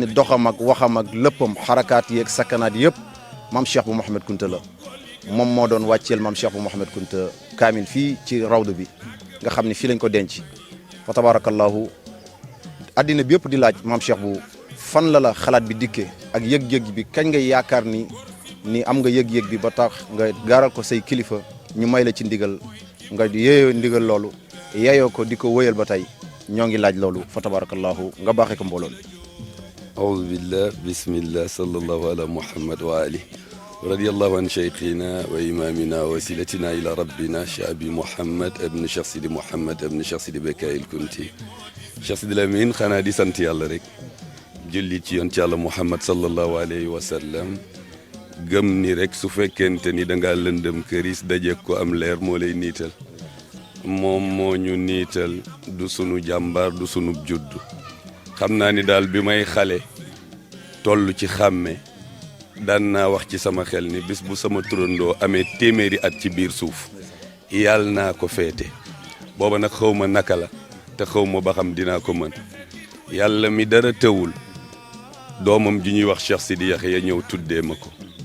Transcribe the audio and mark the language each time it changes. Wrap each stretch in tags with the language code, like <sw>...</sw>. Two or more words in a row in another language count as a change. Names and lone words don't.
<wo>ne doxam ak waxam ak léppam xarakaat yeeg sakanaat yëpp maam Cheikh bu Mouhamed Kunta la moom moo doon wàcceel maam Cheikh bu Mouhamed Kunta kaamin fii ci rawdu bi nga xam ne fii lañ ko denc</wo> <ar>فتبارك الله</ar> <wo>addina bi yëpp di laaj maam Cheikh bu fan la xalaat bi dikkee ak yëg-yëg bi kañ ngay yaakaar ni am nga yëg-yëg bi ba tax nga gaaral ko say kilifa ñu may la ci ndigal nga yeeyoo ndigal loolu yeeyoo ko di ko wëyal ba tey ñoo ngi laaj loolu</wo> <ar>فتبارك الله</ar> <wo>nga baaxee ko mbooloon</wo> <ar>أعوذ بالله بسم الله صلى الله على محمد وآله رضي الله عن شيخنا وإمامنا ووسيلتنا إلى ربنا شعبي محمد ابن شيخ سيدي محمد ابن شيخ سيدي بكاي الكنتي شيخ سيدي الأمين خنا دي</ar> <wo>سنت يالله رek julli ci yoon ci Yàlla Muhammad</wo> <ar>صلى الله عليه وسلم</ar> <wo>gëm ni rek su fekkente ni da ngaa lëndëm këris daje ko am leer moo lay niital moom moo ñu niital du sunu jàmbaar du sunu judd xam naa ni daal bi may xale toll ci xàmme daan naa wax ci sama xel ni bis bu sama turandoo amee téeméeri at ci biir suuf yàlla naa ko féete booba nag xaw ma naka la te xaw ma ba xam dinaa ko mën yàlla mi dara tëwul doomam ji ñuy wax Cheikh Sidi Yaxya ñëw tuddee ma ko</wo>